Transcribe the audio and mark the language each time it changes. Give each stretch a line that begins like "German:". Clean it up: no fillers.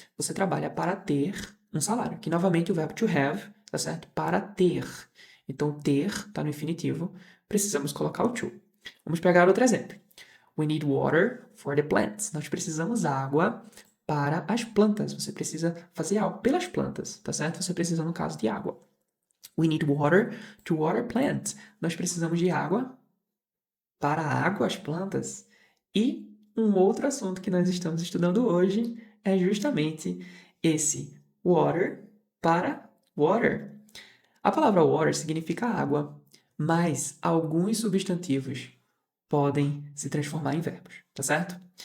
Portuguese: Você trabalha para ter um salário. Aqui, novamente, o verbo to have, tá certo? Para ter. Então, ter está no infinitivo. Precisamos colocar o to. Vamos pegar outro exemplo.
English: We need water for the plants.
Portuguese: Nós precisamos água para as plantas. Você precisa fazer algo pelas plantas, tá certo? Você precisa, no caso, de água.
English: We need water to water plants.
Portuguese: Nós precisamos de água para a água, as plantas. E um outro assunto que nós estamos estudando hoje é justamente esse water para water. A palavra water significa água, mas alguns substantivos podem se transformar em verbos, tá certo?